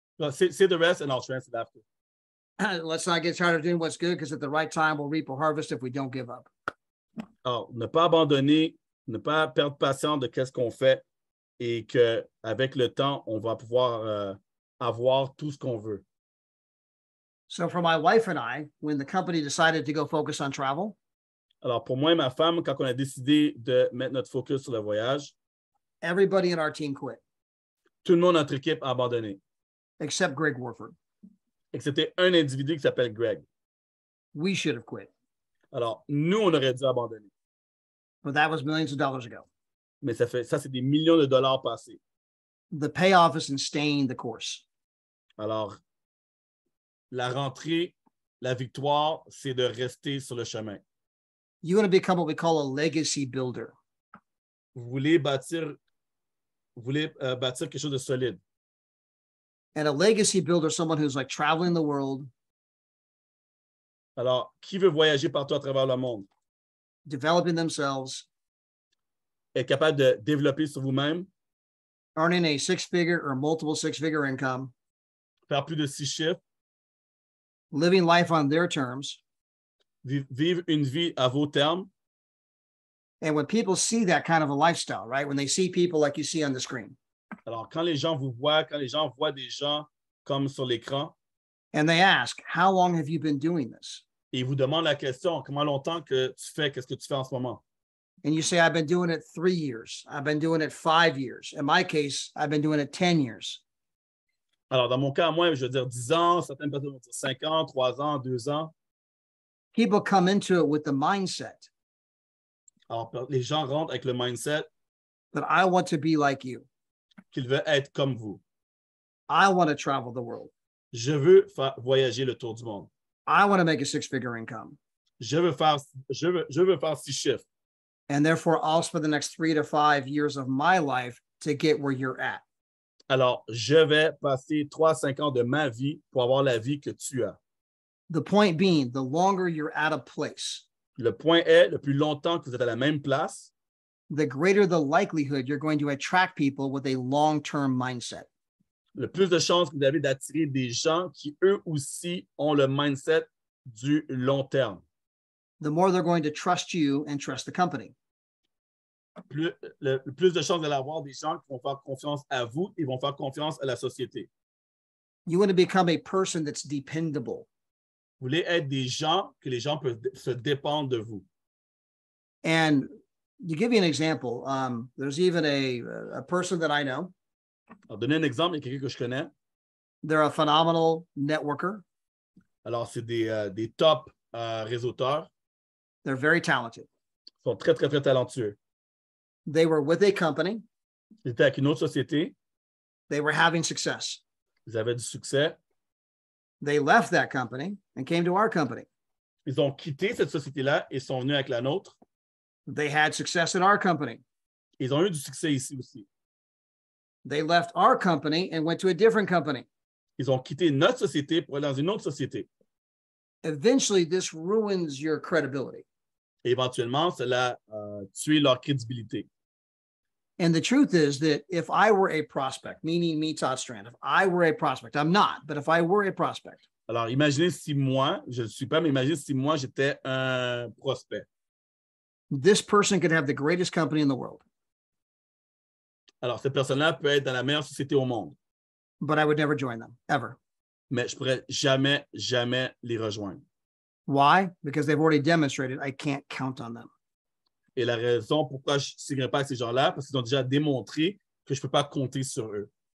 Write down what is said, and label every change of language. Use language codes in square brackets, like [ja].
[en] say the rest and I'll translate after. Let's not get tired of doing what's good because at the right time, we'll reap a harvest if we don't give up. [fr] Alors, ne pas abandonner, ne pas perdre patience de qu'est-ce qu'on fait et qu'avec le temps, on va pouvoir avoir tout ce qu'on veut. [en] So for my wife and I, when the company decided to go focus on travel. [fr] Alors, pour moi et ma femme, quand on a décidé de mettre notre focus sur le voyage, [en] everybody in our team quit, [fr] tout le monde dans notre équipe a abandonné, [en] except Greg Warford. [fr] excepté un individu qui s'appelle Greg. [en] We should have quit, [fr] Alors, nous, on aurait dû abandonner. [en] but that was millions of dollars ago. [fr] Mais ça, c'est des millions de dollars passés. [en] The payoff is in staying the course. [fr] Alors, la rentrée, la victoire, c'est de rester sur le chemin. [en] You want to become what we call a legacy builder. [fr] Vous voulez bâtir quelque chose de solide. [en] And a legacy builder, someone who's like traveling the world, [fr] Alors, qui veut voyager partout à travers le monde? [en] developing themselves, [fr] Être capable de développer sur vous-même, [en] earning a six-figure or multiple six-figure income, [fr] faire plus de 6 chiffres, [en] living life on their terms. [fr] vivre une vie à vos termes. [en] And when people see that kind of a lifestyle, right? When they see people like you see on the screen, [fr] Alors, quand les gens vous voient, quand les gens voient des gens comme sur l'écran, [en] and they ask, how long have you been doing this? [fr] et ils vous demandent la question, comment longtemps que tu fais, qu'est-ce que tu fais en ce moment? [en] And you say, I've been doing it 3 years. I've been doing it 5 years. In my case, I've been doing it 10 years. [fr] Alors, dans mon cas, moi, je veux dire 10 ans, certaines personnes vont dire 5 ans, 3 ans, 2 ans. [en] People come into it with the mindset [fr] Alors, les gens rentrent avec le mindset [en] that I want to be like you. [fr] qu'ils veulent être comme vous. [en] I want to travel the world. [fr] Je veux faire voyager le tour du monde. [en] I want to make a six-figure income. [fr] Je veux faire 6 chiffres. [en] And therefore, I'll spend the next 3 to 5 years of my life to get where you're at. [fr] Alors, je vais passer 3 à 5 ans de ma vie pour avoir la vie que tu as. [en] The point being, the longer you're at a place, [fr] Le point est, le plus longtemps que vous êtes à la même place, [en] the greater the likelihood you're going to attract people with a long-term mindset. [fr] le plus de chances que vous avez d'attirer des gens qui, eux aussi, ont le mindset du long terme. [en] The more they're going to trust you and trust the company. [fr] Le plus de chances d'aller avoir des gens qui vont faire confiance à vous et vont faire confiance à la société. [en] You want to become a person that's dependable. [fr] Vous voulez être des gens que les gens peuvent se dépendre de vous. [en] And to give you an example, there's even a person that I know. [fr] Alors, donner un exemple, il y a quelqu'un que je connais. [en] They're a phenomenal networker. [fr] Alors, c'est des top réseauteurs. [en] They're very talented. [fr] Ils sont très, très, très talentueux. [en] They were with a company. [fr] Ils étaient avec une autre société. [en] They were having success. [fr] Ils avaient du succès. [en] They left that company and came to our company. [fr] Ils ont quitté cette société-là et sont venus avec la nôtre. [en] They had success in our company. [fr] Ils ont eu du succès ici aussi. [en] They left our company and went to a different company. [fr] Ils ont quitté notre société pour aller dans une autre société. [en] Eventually, this ruins your credibility. [fr] Et éventuellement, cela a tué leur crédibilité. [en] And the truth is that if I were a prospect, meaning me, Todd Strand, if I were a prospect, I'm not, but if I were a prospect. [fr] Alors, imaginez si moi, je ne suis pas, mais imaginez si moi, j'étais un prospect. [en] This person could have the greatest company in the world, [fr] Alors, cette personne-là peut être dans la meilleure société au monde, [en] but I would never join them, ever. [fr] mais je ne pourrais jamais, jamais les rejoindre. [en] Why? Because they've already demonstrated I can't count on them. [fr] Et la raison pourquoi je ne signerai pas avec ces gens-là, parce qu'ils ont déjà démontré que je ne peux pas compter sur eux.